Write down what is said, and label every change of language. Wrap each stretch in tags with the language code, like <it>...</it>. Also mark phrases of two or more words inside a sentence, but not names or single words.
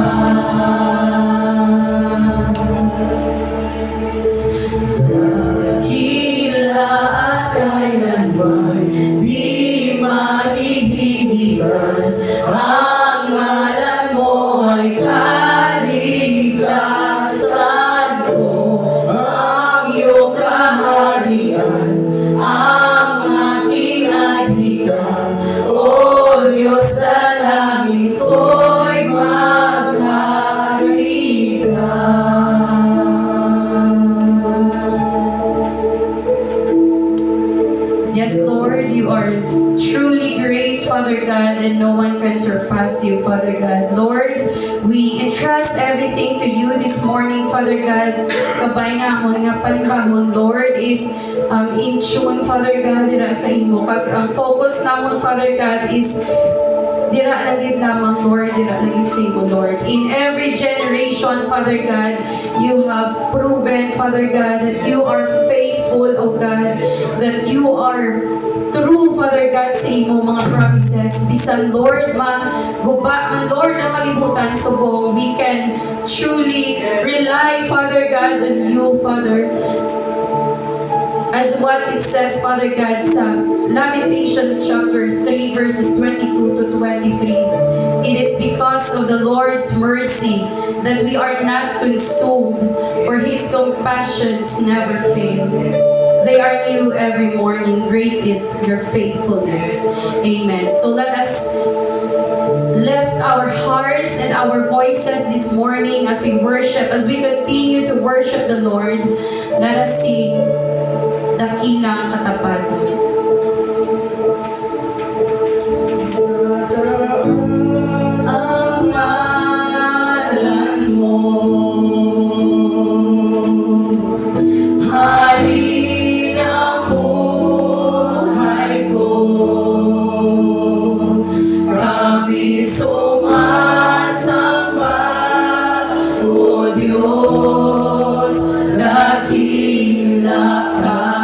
<tl>Dakila at kailanman di mahihigitan, ang ngalan mo ay kaligtasan ko, ang iyong kaharian ang aking adhika. O Diyos, dalangin ko'y magharika.</tl> <en>Yes, Lord, you are truly great, Father God, and no one can surpass you, Father God. Lord, we entrust everything to you this morning, Father God.</en> <hil>Kabay namon nga panibahon,</hil> <en>Lord, is in tune, Father God,</en> <hil>dira sa imo. Kag ang focus namon, Father God, is dira lang din lamang, Lord, dira lang din sa imo, Lord.</hil> <en>In every generation, Father God, you have proven, Father God, that you are faithful, O God, that you are true, Father God,</en> <hil>sa imo</hil> <en>mga promises.</en> <hil>Bisan, Lord, maguba man, Lord, ang kalibutan subong,</hil> <en>we can truly rely, Father God, on you, Father. As what it says, Father God, sa Lamentations chapter 3, verses 22 to 23. It is because of the Lord's mercy that we are not consumed, for His compassions never fail. They are new every morning. Great is your faithfulness. Amen. So let us lift our hearts and our voices this morning as we worship, as we continue to worship the Lord. Let us sing Dakilang Katapatan.</en> <tl>Ang ngalan mo, hari ng buhay ko, kami sumasamba, O Diyos, dakila ka.</tl>